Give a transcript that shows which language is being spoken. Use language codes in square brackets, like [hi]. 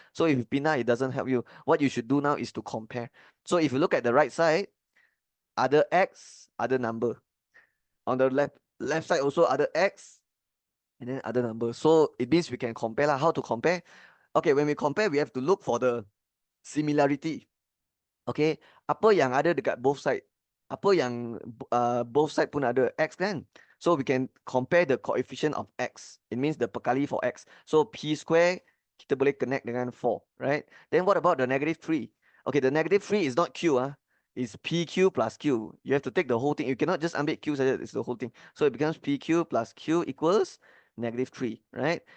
[en] So if you [ms] pindah, [en] it doesn't help you. What you should do now is to compare. So if you look at the right side, other x, other number. On the left side also other x, and then other number. So it means we can compare lah. How to compare? Okay, when we compare, we have to look for the similarity. [ms] Okay, apa yang ada dekat [en] both side? [ms] Apa yang [en] both side [ms] pun ada x kan? [en] So we can compare the coefficient of x. It means the [ms] perkali [en] for x. So p square [ms] kita boleh [en] connect [ms] dengan [en] 4, right? Then what about the negative 3? Okay, the negative 3 is not q, it's pq plus q. You have to take the whole thing. You cannot just [ms] ambil q saja, [en] it's the whole thing. So it becomes pq plus q equals negative 3, right?